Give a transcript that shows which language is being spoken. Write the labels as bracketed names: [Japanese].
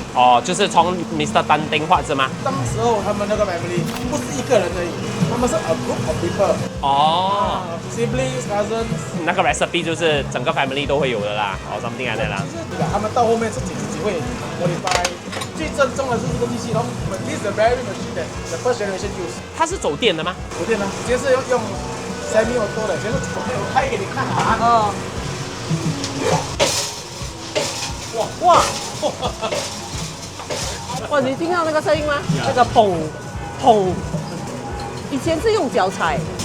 [Chinese] 哦，就是从 Mr. 丹丁画是吗？当时候他们那个 [English] family [Chinese] 不是一个人而已，他们是 [English] a group of people。 [Chinese] 哦。 [English] siblings, cousins。 [Chinese] 那个 [English] recipe [Chinese] 就是整个 [English] family [Chinese] 都会有的啦，哦 [English] something like that [Chinese] 啦。他们到后面自己会 [English] modify。 [Chinese] 最正宗的是这个机器，然后 [English] this is the very machine that the first generation use。 [Chinese] 它是走电的吗？走电的，直接是用 [English] semi auto [Chinese] 的，就是我开给你看啊。哦。哇！哇，你听到那个声音吗？那个砰砰，以前是用脚踩。